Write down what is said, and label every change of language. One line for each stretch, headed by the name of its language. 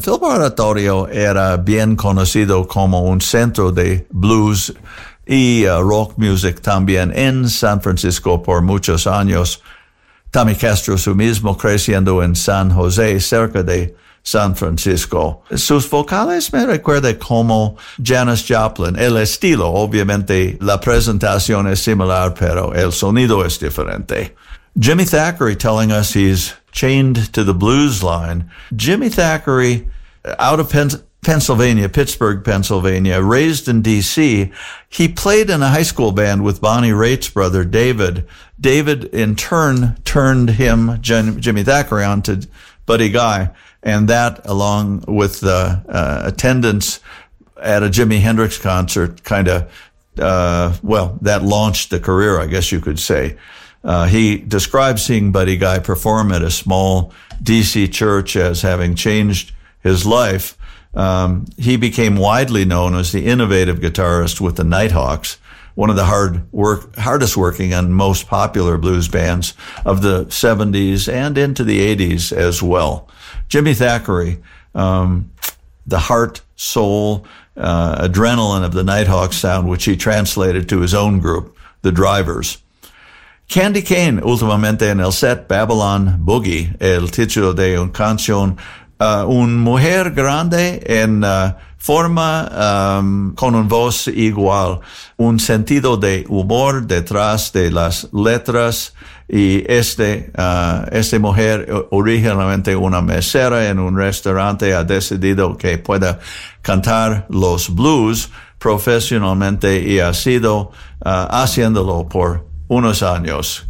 Spanish: Fillmore Auditorium era bien conocido como un centro de blues y
English: rock music
Spanish: también en San Francisco por muchos años. Tommy Castro su mismo creciendo en San José, cerca de San Francisco. Sus vocales me recuerda como Janis Joplin. El estilo, obviamente, la presentación es similar, pero el sonido es diferente.
English: Jimmy Thackery telling us he's chained to the blues line. Jimmy Thackery, out of Pennsylvania, Pittsburgh, Pennsylvania, raised in D.C., he played in a high school band with Bonnie Raitt's brother, David. David, in turn, turned him, Jimmy Thackery, onto Buddy Guy, and that, along with the attendance at a Jimi Hendrix concert, kind of, well, that launched the career, I guess you could say. He described seeing Buddy Guy perform at a small D.C. church as having changed his life. He became widely known as the innovative guitarist with the Nighthawks, one of the hardest working and most popular blues bands of the 70s and into the 80s as well. Jimmy Thackery, the heart, soul, adrenaline of the Nighthawks sound, which he translated to his own group, the Drivers.
Spanish: Candy Kane, últimamente en el set, Babylon Boogie, el título de una canción. Un mujer grande en forma con un voz igual, un sentido de humor detrás de las letras, y este mujer, originalmente una mesera en un restaurante, ha decidido que pueda cantar los blues profesionalmente y ha sido haciéndolo por unos años.